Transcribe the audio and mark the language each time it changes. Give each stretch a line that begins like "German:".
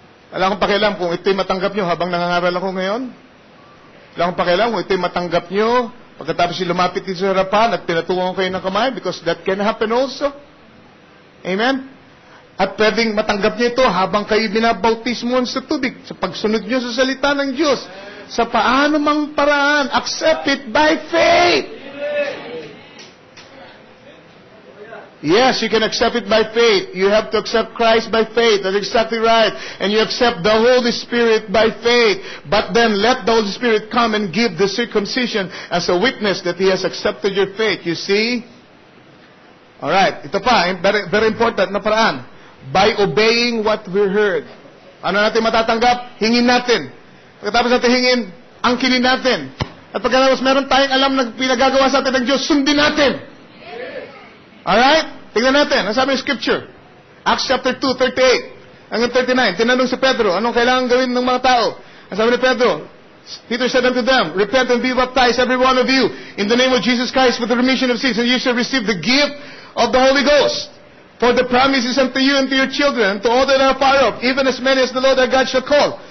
Filipino: Wala akong pakialam kung ito'y matanggap nyo habang nangangaral ako ngayon. Wala akong pakialam kung ito'y matanggap nyo pagkatapos yung lumapit dito sa harapan at pinatungan kayo ng kamay,
English: because that can happen also. Amen?
Filipino: At pwedeng matanggap niyo ito habang kayo binabautismoan sa tubig, sa pagsunod niyo sa salita ng Diyos. Sa paano mang paraan,
English: accept it by faith. Yes, you can accept it by faith. You have to accept Christ by faith. That's exactly right. And you accept the Holy Spirit by faith. But then let the Holy Spirit come and give the circumcision as a witness that He has accepted your faith. You see? Alright,
Filipino: ito pa,
English: very, very important na paraan. By obeying what we heard.
Filipino: Ano natin matatanggap? Hingin natin. Pagkatapos natin hingin, angkinin natin. At pagkatapos meron tayong alam na pinagagawa sa atin ng Diyos, sundin natin. Alright? Tingnan natin. Ang sabi ng Scripture? Acts chapter 2, 38 hanggang 39. Tinanong si Pedro, anong kailangan gawin ng mga tao? Ang sabi ni Pedro,
English: Peter said unto them, repent and be baptized, every one of you, in the name of Jesus Christ, for the remission of sins, and you shall receive the gift of the Holy Ghost. For the promise is unto you and to your children, and to all that are far off, even as many as the Lord our God shall call.